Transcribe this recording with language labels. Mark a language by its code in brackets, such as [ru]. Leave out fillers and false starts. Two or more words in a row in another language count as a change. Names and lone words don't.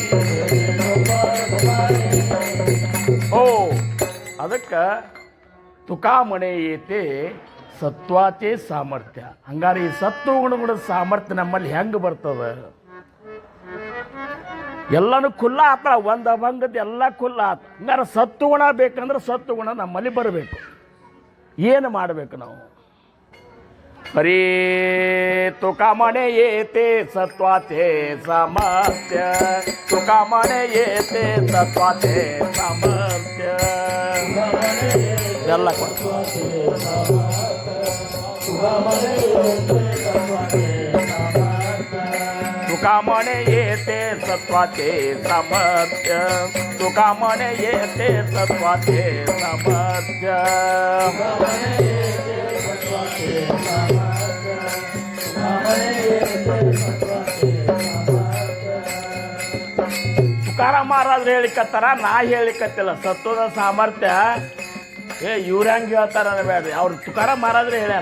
[mr] ಓ ಅದಕ್ಕೆ तुका म्हणे येथे सत्वाचे सामर्थ्य. [kn] ಹಂಗಾರೆ ಈ ಸತ್ವಗುಣಗಳ ಸಾಮರ್ಥ್ಯ ನಮ್ಮಲ್ಲಿ ಹೆಂಗೆ ಬರ್ತದೆ? ಎಲ್ಲನೂ ಖುಲ್ಲ ಆತ, ಒಂದು ಅಭಂಗದ ಎಲ್ಲ ಖುಲ್ಲ ಆತ. ಹಂಗಾರೆ ಸತ್ವಗುಣ ಬೇಕಂದ್ರೆ ಸತ್ವಗುಣ ನಮ್ಮಲ್ಲಿ ಬರಬೇಕು. ಏನು ಮಾಡಬೇಕು ನಾವು? [mr] ಹರೇ तुका म्हणे येथे सत्वाचे सामर्थ्य, तुका म्हणे येथे सत्वाचे सामर्थ्य. ಎಲ್ಲ तुका म्हणे येथे सत्वाचे सामर्थ्य, तुका म्हणे येथे सत्वाचे सामर्थ्य. [kn] ತುಕಾರಾಮ್ ಮಹಾರಾಜರು ಹೇಳಿಕತ್ತಾರ, ನಾ ಹೇಳಿಕತ್ತಿಲ್ಲ. ಸತ್ವದ ಸಾಮರ್ಥ್ಯ ಇವ್ರು ಹೆಂಗೆ ಹೇಳ್ತಾರ ಬೇಡ್ರಿ, ಅವ್ರು ತುಕಾರಾಮ್ ಮಹಾರಾಜರು ಹೇಳ್ಯಾರ.